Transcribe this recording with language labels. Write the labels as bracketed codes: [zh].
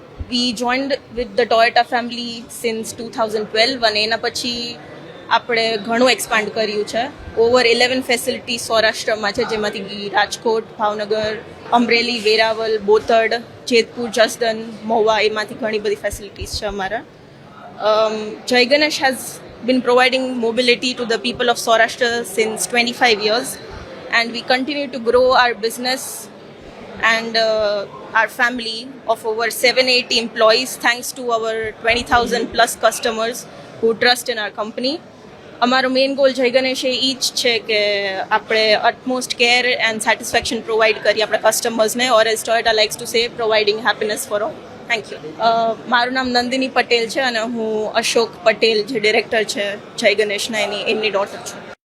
[en] we joined with the Toyota family since 2012 [gu] અને એના પછી આપણે ઘણું એક્સપાન્ડ કર્યું છે. ઓવર 11 ફેસિલિટી સૌરાષ્ટ્રમાં છે, જેમાંથી રાજકોટ, ભાવનગર, અમરેલી, વેરાવલ, બોતડ, જેતપુર, જસદન, મહુવા, એમાંથી ઘણી બધી ફેસિલિટીઝ છે અમારા. [en] Jai Ganesh has been providing mobility to the people of Saurashtra since 25 years, and we continue to grow our business and our family of over 780 employees thanks to our 20,000 plus customers who trust in our company. [gu] અમારો main goal જય ગણેશ એ જ છે કે આપણે [en] utmost care and satisfaction [gu] provide કરીએ આપણા કસ્ટમર્સને, [en] Or as Toyota likes to say providing happiness for all. Thank you. [gu] મારું નામ નંદિની પટેલ છે અને હું અશોક પટેલ જે ડિરેક્ટર છે જય ગણેશના એમની ડોટર છું.